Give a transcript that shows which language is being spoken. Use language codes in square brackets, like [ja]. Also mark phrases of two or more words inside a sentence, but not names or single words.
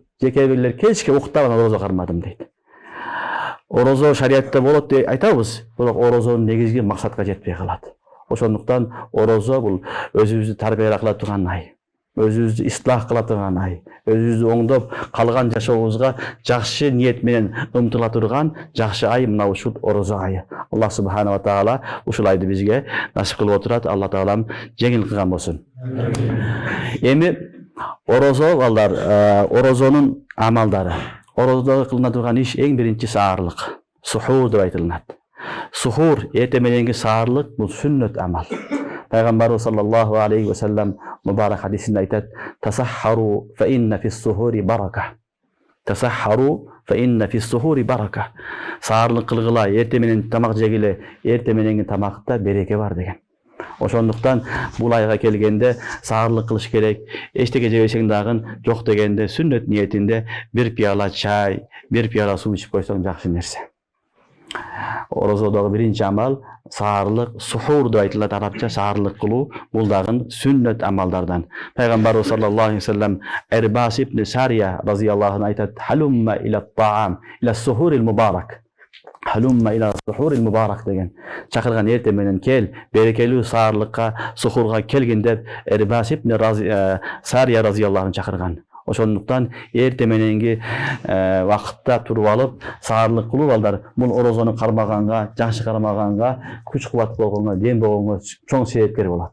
[ky] Же кээ бирлер кечке уктап орозо кармадым дейт. Орозо шариатта болот деп айтабыз, бирок орозонун негизги максатка жетпей калат. Ошондуктан орозо бул өзүбүздү тарбия кыла турган ай, өзүбүздү ислах кыла турган ай, өзүбүздү оңдоп калган жашообузга жакшы ниет менен ымтыла турган жакшы ай мына ушул орозо айы. [ar] الله سبحانه وتعالى [ky] ушул айды бизге насип кылып отурат. Алла таалам жеңил кылган болсун. Эми орозо балдар, орозонун амалдары. Орозодо кылына турган иш эң биринчи саарлык. Сухур деп айтылат. Сухур эрте мененки саарлык бул сүннөт амал. Пайгамбарыбыз [ar] صلى الله عليه وسلم [ky] мубарак хадисинде айтат: [ar] "تسحروا فإن في السحور بركة." تسحروا فإن في السحور بركة. [ky] Саарлык кылгыла, эрте менен тамак жегиле, эрте мененки тамакта береке бар деген. Ошондуктан бул айга келгенде саарлык кылыш керек. Эчтеке жебесең дагы жок дегенде сүннөт ниетинде бир пияла чай, бир пияла суу ичип койсоң жакшы нерсе. Орозодогу биринчи амал саарлык, сухур деп айтылат арабча, саарлык кылуу. Бул дагы сүннөт амалдардан. Пайгамбарыбыз [ar] صلى الله عليه وسلم [ky] Эрбас ибн Сария [ar] رضي الله عنه [ky] айтат: [ar] "هلم إلى طعام، إلى السحور المبارك." هلم إلى السحور المبارك деген. [ky] Чакырган эрте менен кел, берекелүү саарлыкка, сухурга келгин деп Эрбас ибн Сария [ar] رضي الله عنه [ky] чакырган. Ошондуктан эрте мененки вакытта туруп алып саарлык кылуу балдар, бул орозону кармаганга, жакшы кармаганга, күч кубат болгонго, дем болгонго чоң себепкер болот.